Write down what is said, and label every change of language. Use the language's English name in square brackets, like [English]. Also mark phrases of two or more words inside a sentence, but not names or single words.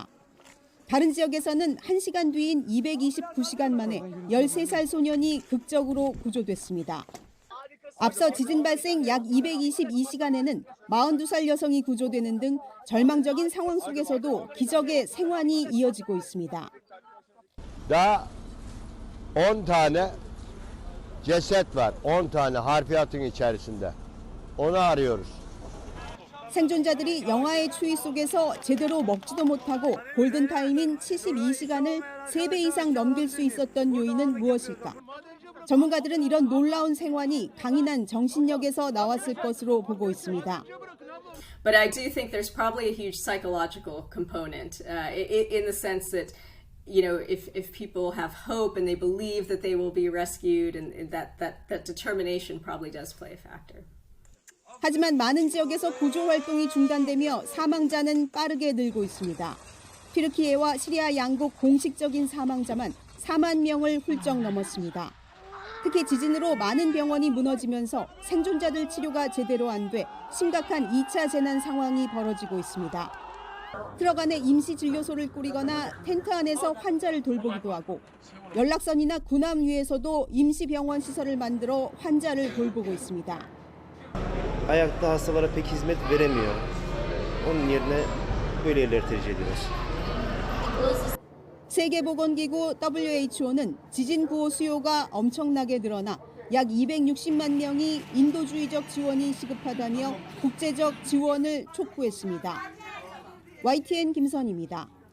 [Korean] 다른 지역에서는 1시간 뒤인 229시간 만에 13살 소년이 극적으로 구조됐습니다. 앞서 지진 발생 약 222시간에는 42살 여성이 구조되는 등 절망적인 상황 속에서도 기적의 생환이 이어지고 있습니다. [Turkish] 10 tane ceset var. 10 tane harfiyatın içerisinde. Onu arıyoruz. [Korean] 생존자들이 영하의 추위 속에서 제대로 먹지도 못하고 골든타임인 72시간을 3배 이상 넘길 수 있었던 요인은 무엇일까? 전문가들은 이런 놀라운 생환이 강인한 정신력에서 나왔을 것으로 보고 있습니다. [English] But I do think there's probably a huge psychological component in the sense that, you know, if people have hope and they believe that they will be rescued, and that determination probably does play a factor. [Korean] 하지만 많은 지역에서 구조 활동이 중단되며 사망자는 빠르게 늘고 있습니다. 튀르키예와 시리아 양국 공식적인 사망자만 4만 명을 훌쩍 넘었습니다. 특히 지진으로 많은 병원이 무너지면서 생존자들 치료가 제대로 안 돼 심각한 2차 재난 상황이 벌어지고 있습니다. 트럭 안에 임시 진료소를 꾸리거나 텐트 안에서 환자를 돌보기도 하고 연락선이나 군함 위에서도 임시 병원 시설을 만들어 환자를 돌보고 있습니다. [Turkish] Ayakta hastalara pek hizmet veremiyor. Onun yerine böyle yerleri tercih ediyoruz. [Korean] 세계보건기구 WHO는 지진 구호 수요가 엄청나게 늘어나 약 260만 명이 인도주의적 지원이 시급하다며 국제적 지원을 촉구했습니다. YTN 김선희입니다.